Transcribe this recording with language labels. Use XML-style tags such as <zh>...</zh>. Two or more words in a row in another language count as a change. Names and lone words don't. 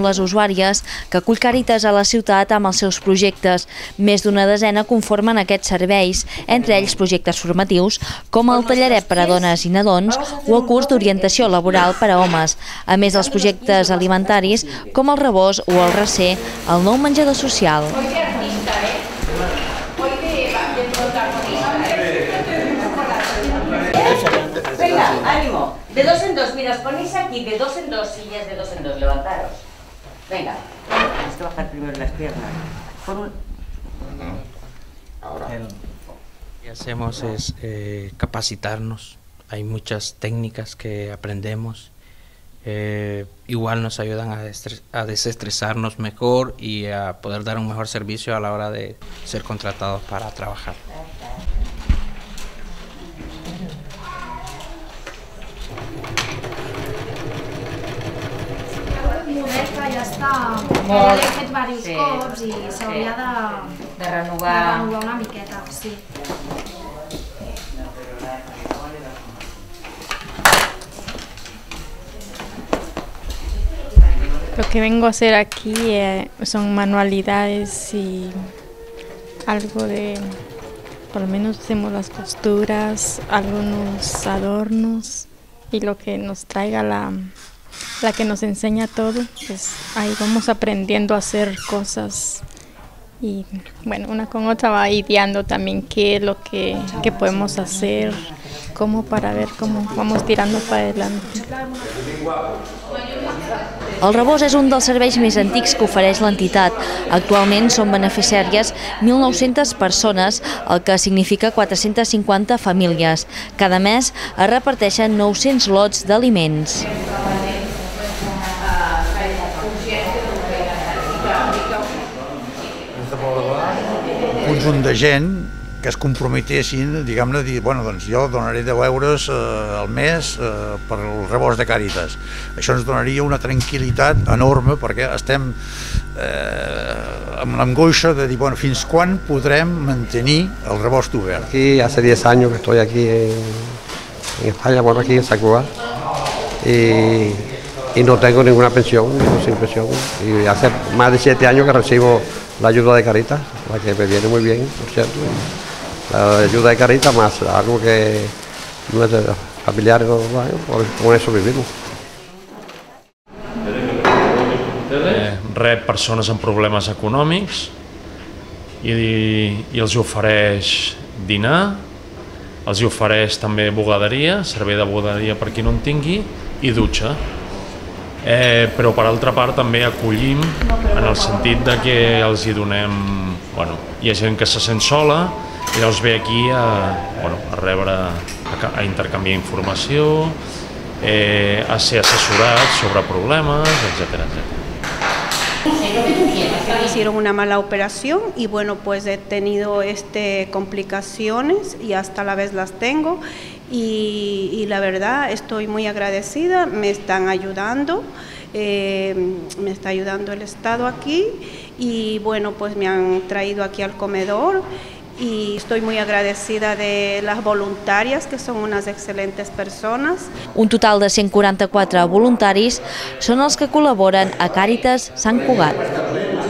<ca>les usuàries que acull Càritas a la ciutat amb els seus projectes. Més d'una desena conformen aquests serveis, entre ells projectes formatius com el tallaret per a dones i nadons o el curs d'orientació laboral per a homes, a més dels projectes alimentaris com el Rebost o el Recer, el nou menjador social.</ca> <es>Venga, ánimo. De dos en dos, mira, os ponéis aquí de dos en dos, sillas de dos en dos, levantaros. Venga, tienes que bajar primero las piernas. Ahora. Lo que hacemos es capacitarnos. Hay muchas técnicas que aprendemos. Igual nos ayudan a desestresarnos mejor y a poder dar un mejor servicio a la hora de ser contratados para trabajar.</es> <ca>Ja està, l'he fet diversos cops i s'hauria de renovar una miqueta, sí.</ca> <es>Lo que vengo a hacer aquí son manualidades y algo de, por lo menos hacemos las costuras, algunos adornos y lo que nos traiga la que nos enseña todo, pues ahí vamos aprendiendo a hacer cosas y bueno, una con otra va ideando también qué es lo que podemos hacer, cómo para ver cómo vamos tirando para adelante.</es> <ca>El Rebost és un dels serveis més antics que ofereix l'entitat. Actualment són beneficiàries 1.900 persones, el que significa 450 famílies. Cada mes es reparteixen 900 lots d'aliments. Un conjunt de gent que es comprometessin, diguem-ne, dir, bueno, doncs jo donaré 10 euros al mes per el Rebost de Càritas. Això ens donaria una tranquil·litat enorme perquè estem amb l'angoixa de dir, bueno, fins quan podrem mantenir el Rebost obert.</ca> <es>Aquí hace 10 años que estoy aquí en España, bueno, aquí en San Cugat, y no tengo ninguna pensión, sin pensión. Y hace más de 7 años que recibo la ayuda de Càritas, la que me viene muy bien, por cierto. La ayuda de Càritas más algo que no es familiar, con eso vivimos.</es> <ca>Rep persones amb problemes econòmics i els ofereix dinar, els ofereix també bugaderia, servei de bugaderia per qui no en tingui, i dutxa. Però per altra part també acollim en el sentit de que els hi donem, bueno, hi ha gent que se sent sola i llavors ve aquí a rebre, a intercanviar informació, a ser assessorats sobre problemes, etc.</ca> <es>Hicieron una mala operación y bueno, pues he tenido complicaciones y hasta la vez las tengo y la verdad estoy muy agradecida, me están ayudando, me está ayudando el Estado aquí y bueno, pues me han traído aquí al comedor y estoy muy agradecida de las voluntarias, que son unas excelentes personas.</es> <ca>Un total de 144 voluntaris són els que col·laboren a Càritas Sant Cugat.</ca>